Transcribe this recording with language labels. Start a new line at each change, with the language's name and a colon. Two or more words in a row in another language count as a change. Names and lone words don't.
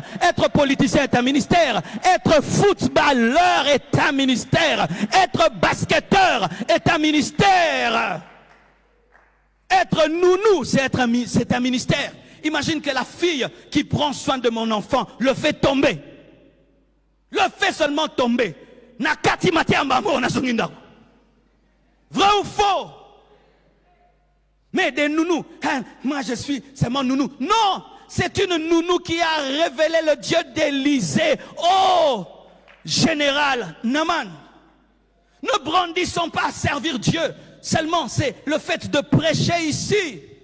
French: Être politicien est un ministère. Être footballeur est un ministère. Être basketteur est un ministère. Être nounou, c'est un ministère. Imagine que la fille qui prend soin de mon enfant le fait tomber. Le fait seulement tomber.
Lingala: Nakati matiamba na songinda.
French: Vrai ou faux? Mais des nounous, hein, moi je suis, c'est mon nounou. Non, c'est une nounou qui a révélé le Dieu d'Élysée. Oh, général Naaman. Ne brandissons pas à servir Dieu. Seulement, c'est le fait de prêcher ici.